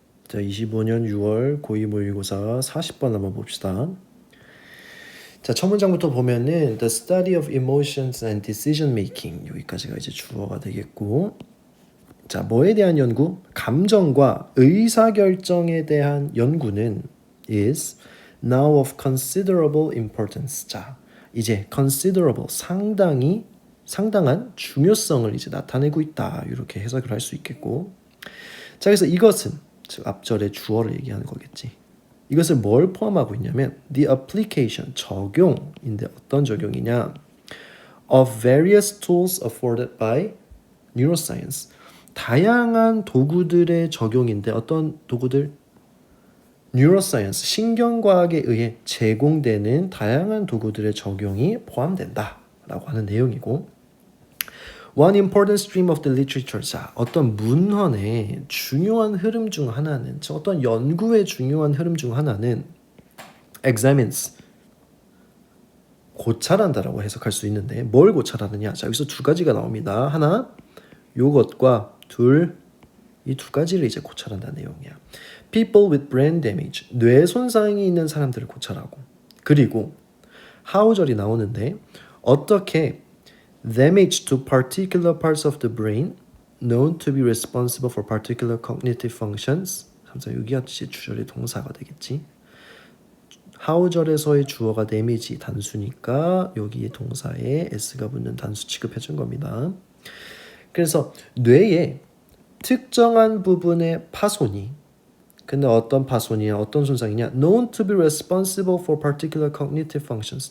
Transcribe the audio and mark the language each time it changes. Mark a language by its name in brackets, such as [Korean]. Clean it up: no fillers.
[Korean] 자, 25년 6월 고2 모의고사 40번 한번 봅시다. 자, 첫 문장부터 보면은 [English] The study of emotions and decision making [Korean] 여기까지가 이제 주어가 되겠고, 자, 뭐에 대한 연구? 감정과 의사결정에 대한 연구는 [English] is now of considerable importance. [Korean] 자, 이제 considerable 상당한 중요성을 이제 나타내고 있다. 이렇게 해석을 할 수 있겠고, 자, 그래서 이것은 즉 앞절의 주어를 얘기하는 거겠지. 이것을 뭘 포함하고 있냐면 [English] the application, [Korean] 적용인데 어떤 적용이냐? [English] of various tools afforded by neuroscience. [Korean] 다양한 도구들의 적용인데 어떤 도구들? neuroscience, 신경과학에 의해 제공되는 다양한 도구들의 적용이 포함된다라고 하는 내용이고, [English] One important stream of the literature. [Korean] 자, 어떤 문헌의 중요한 흐름 중 하나는, 어떤 연구의 중요한 흐름 중 하나는 examines, 고찰한다라고 해석할 수 있는데 뭘 고찰하느냐? 자, 여기서 두 가지가 나옵니다. 하나, 요것과 둘, 이 두 가지를 이제 고찰한다는 내용이야. [English] People with brain damage, [Korean] 뇌 손상이 있는 사람들을 고찰하고, 그리고 [English] how절이 나오는데 [Korean] 어떻게 [English] damage to particular parts of the brain known to be responsible for particular cognitive functions. [Korean] 항상 여기가 주절의 동사가 되겠지. how절에서의 주어가 damage 단수니까 여기에 동사에 s가 붙는 단수 취급해 준 겁니다. 그래서 뇌의 특정한 부분의 파손이, 근데 어떤 파손이냐, 어떤 손상이냐, [English] known to be responsible for particular cognitive functions.